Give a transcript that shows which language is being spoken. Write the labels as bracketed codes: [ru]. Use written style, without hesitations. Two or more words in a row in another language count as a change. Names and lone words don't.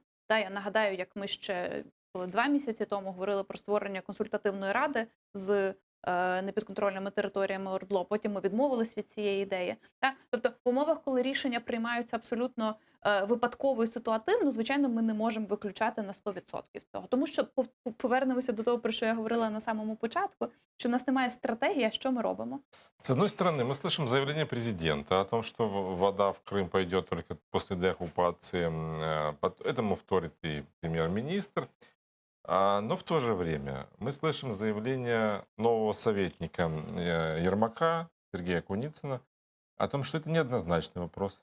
[uk] Я нагадаю, як ми ще 2 місяці тому говорили про створення консультативної ради з непідконтрольними територіями ОРДЛО, потім ми відмовились від цієї ідеї. Тобто в умовах, коли рішення приймаються абсолютно випадково і ситуативно, звичайно, ми не можемо виключати на 100% цього. Тому що повернемося до того, про що я говорила на самому початку, що у нас немає стратегії, а що ми робимо. [ru] С одной стороны, мы слышим заявление президента о том, что вода в Крым пойдет только после деоккупации. Этому вторит и премьер-министр. Но в то же время мы слышим заявление нового советника Ермака, Сергея Куницына, о том, что это неоднозначный вопрос.